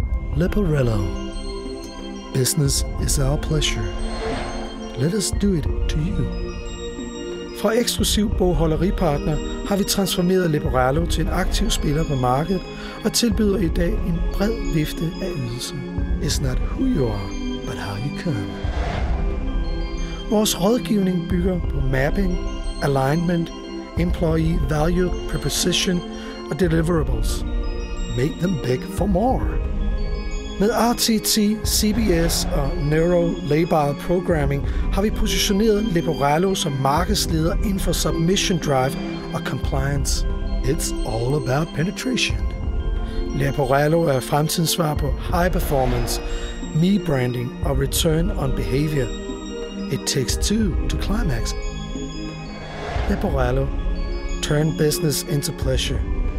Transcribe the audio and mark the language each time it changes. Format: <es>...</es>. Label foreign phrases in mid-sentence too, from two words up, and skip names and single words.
<en>Leporello. Business is our pleasure. Let us do it to you.</en> <da>Fra eksklusiv bogholderipartner har vi transformeret Leporello til en aktiv spiller på markedet og tilbyder i dag en bred vifte af ydelser.</da> <en>It's not who you are, but how you come.</en> <da>Vores rådgivning bygger på mapping, alignment,</da> <en>employee value proposition</en> <da>og deliverables.</da> <en>Make them beg for more.</en> <da>Med RTT, CBS og</da> <en>Neuro-Labile Programming</en> <da>har vi positioneret Leporello som markedsleder inden for</da> <en>submission drive</en> <da>og compliance.</da> <en>It's all about penetration.</en> <da>Leporello er fremtidens svar på</da> <en>high performance,</en> <da>me-branding og</da> <en>return on behavior. It takes two to climax. Leporello, turn business into pleasure.</en>